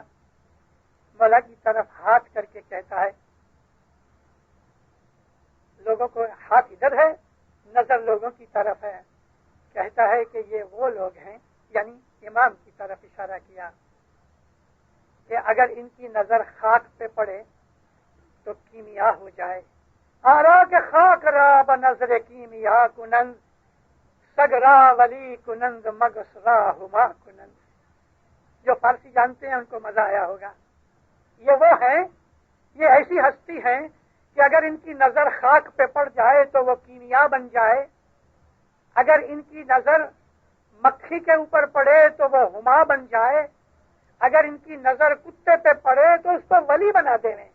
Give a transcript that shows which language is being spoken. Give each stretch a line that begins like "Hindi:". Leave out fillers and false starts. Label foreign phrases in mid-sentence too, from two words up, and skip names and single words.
Urdu: مولا کی طرف ہاتھ کر کے کہتا ہے، لوگوں کو ہاتھ ادھر ہے، نظر لوگوں کی طرف ہے، کہتا ہے کہ یہ وہ لوگ ہیں، یعنی امام کی طرف اشارہ کیا، کہ اگر ان کی نظر خاک پہ پڑے تو کیمیا ہو جائے۔
Persian: آرا کے خاک را بنظر کیمیا کنند، سگرا ولی کنند مگس را ہما کنند۔
Urdu: جو فارسی جانتے ہیں ان کو مزہ آیا ہوگا۔ یہ وہ ہیں، یہ ایسی ہستی ہیں کہ اگر ان کی نظر خاک پہ پڑ جائے تو وہ کیمیا بن جائے، اگر ان کی نظر مکھی کے اوپر پڑے تو وہ ہما بن جائے، اگر ان کی نظر کتے پہ پڑے تو اس کو ولی بنا دیں۔